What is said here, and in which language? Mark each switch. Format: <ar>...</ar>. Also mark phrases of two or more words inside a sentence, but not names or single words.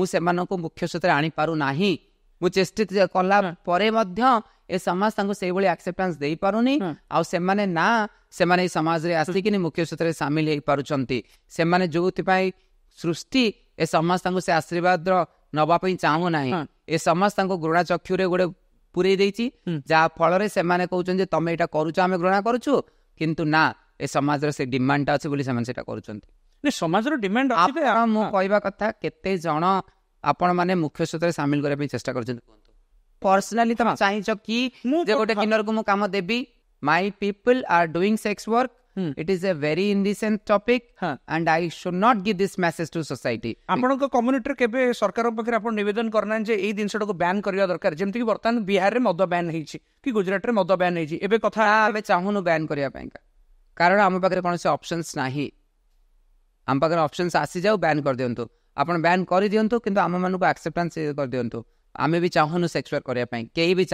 <or>ସେମାନଙ୍କୁ ମୁଖ୍ୟ ସ୍ରୋତରେ ଆଣିପାରୁନାହିଁ ମୁଁ ଚେଷ୍ଟା କଲା ପରେ ମଧ୍ୟ ଏ ସମାଜ ତାଙ୍କୁ ସେଇଭଳି ଆକ୍ସେପ୍ଟାନ୍ସ ଦେଇପାରୁନି ଆଉ ସେମାନେ ସେମାନେ ଏଇ ସମାଜରେ ଆସିକିନି ମୁଖ୍ୟ ସ୍ରୋତରେ ସାମିଲ ହେଇପାରୁଛନ୍ତି ସେମାନେ ଯୋଉଥିପାଇଁ ସୃଷ୍ଟି ଏ ସମାଜ ତାଙ୍କୁ ସେ ଆଶୀର୍ବାଦର ନବା ପାଇଁ ଚାହୁଁନାହିଁ ଏ ସମାଜ ତାଙ୍କୁ ଘୃଣା ଚକ୍ଷୁରେ ଗୋଟେ ପୁରେଇ ଦେଇଛି ଯାହା ଫଳରେ ସେମାନେ କହୁଛନ୍ତି ଯେ ତମେ ଏଇଟା କରୁଛ ଆମେ ଘୃଣା କରୁଛୁ କିନ୍ତୁ ନା ଏ ସମାଜର ସେ ଡିମାଣ୍ଡଟା ଅଛି ବୋଲି ସେମାନେ ସେଟା କରୁଛନ୍ତି ସମାଜର ଡିମାଣ୍ଡ ମୁଁ କହିବା କଥା କେତେ ଜଣ ଆପଣ ମାନେ ମୁଖ୍ୟ ସ୍ରୋତରେ ସାମିଲ କରିବା ପାଇଁ ଚେଷ୍ଟା କରୁଛନ୍ତି କୁହନ୍ତୁ ପର୍ସନାଲି ତମେ ଚାହିଁଛ କି ଯେ ଗୋଟେ କିନ୍ନରକୁ ମୁଁ କାମ ଦେବି</or> <en>my people are doing sex work it is a very indecent topic and I should not give this message to society</en> <or>ଆପଣଙ୍କ କମ୍ୟୁନିଟିରେ କେବେ ସରକାର ପାଖରେ ଆପଣ ନିବେଦନ କରନାହାନ୍ତି ଯେ ଏଇ ଜିନିଷଟାକୁ ବ୍ୟାନ୍ କରିବା ଦରକାର ଯେମିତି କି ବର୍ତ୍ତମାନ ବିହାରରେ ମଦ ବ୍ୟାନ୍ ହେଇଛି କି ଗୁଜରାଟରେ ମଦ ବ୍ୟାନ୍ ହେଇଛି ଏବେ କଥା ଆମେ ଚାହୁଁନୁ ବ୍ୟାନ୍ କରିବା ପାଇଁ କାରଣ ଆମ ପାଖରେ କୌଣସି ଅପସନ୍ସ ନାହିଁ ଆମ ପାଖରେ ଅପସନ୍ସ ଆସିଯାଉ ବ୍ୟାନ୍ କରିଦିଅନ୍ତୁ ଆପଣ ବ୍ୟାନ୍ କରିଦିଅନ୍ତୁ କିନ୍ତୁ ଆମମାନଙ୍କୁ ଆକ୍ସେପ୍ଟାନ୍ସ କରିଦିଅନ୍ତୁ ଆମେ ବି ଚାହୁଁନୁ</or> <en>sex work</en> <or>କରିବା ପାଇଁ କେହି ବି</or>